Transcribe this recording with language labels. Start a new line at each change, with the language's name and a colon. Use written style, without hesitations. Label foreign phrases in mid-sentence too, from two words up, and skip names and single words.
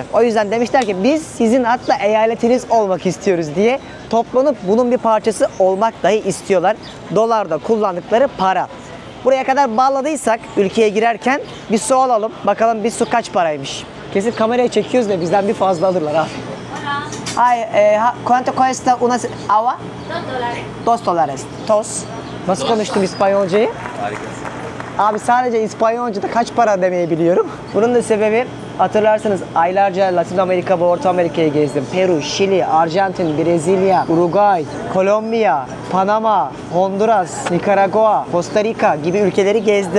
Turkish: O yüzden demişler ki biz sizin hatta eyaletiniz olmak istiyoruz diye toplanıp bunun bir parçası olmak dahi istiyorlar. Dolarda kullandıkları para. Buraya kadar bağladıysak ülkeye girerken bir su alalım. Bakalım bir su kaç paraymış. Kesin kameraya çekiyoruz da bizden bir fazla alırlar abi. Ay,
Spanish: ¿cuánto cuesta una agua? $2. Tos.
Turkish: Nasıl konuştum İspanyolcayı? Harikasın. Abi sadece İspanyolca'da kaç para demeyi biliyorum. Bunun da sebebi hatırlarsınız aylarca Latin Amerika ve Orta Amerika'yı gezdim. Peru, Şili, Arjantin, Brezilya, Uruguay, Kolombiya, Panama, Honduras, Nikaragua, Costa Rica gibi ülkeleri gezdim.